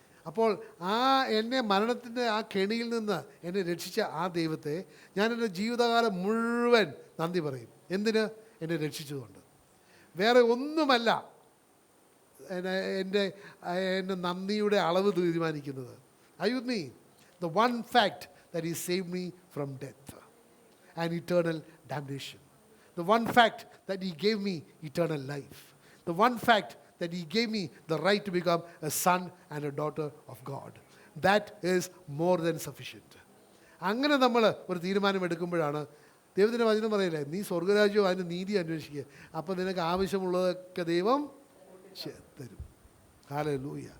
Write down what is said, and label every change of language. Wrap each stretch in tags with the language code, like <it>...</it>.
<ml>അപ്പോൾ എന്നെ മരണത്തിൻ്റെ ആ കെണിയിൽ നിന്ന് എന്നെ രക്ഷിച്ച ആ ദൈവത്തെ ഞാൻ എൻ്റെ ജീവിതകാലം മുഴുവൻ നന്ദി പറയും. എന്തിന്? എന്നെ രക്ഷിച്ചതുകൊണ്ട്. വേറെ ഒന്നുമല്ല എൻ്റെ നന്ദിയുടെ അളവ് തീരുമാനിക്കുന്നത്.</ml> <en>Are you with me? The one fact that he saved me from death and eternal damnation. The one fact that he gave me eternal life. The one fact that he gave me the right to become a son and a daughter of God. That is more than sufficient.</en> <ml>അങ്ങനെ നമ്മൾ ഒരു തീരുമാനം എടുക്കുമ്പോഴാണ് ദൈവത്തിൻ്റെ വചനം പറയില്ലേ, നീ സ്വർഗരാജ്യവും അതിൻ്റെ നീതി അന്വേഷിക്കുക, അപ്പോൾ നിനക്ക് ആവശ്യമുള്ളതൊക്കെ ദൈവം തരും. ഹല്ലേലൂയ.</ml>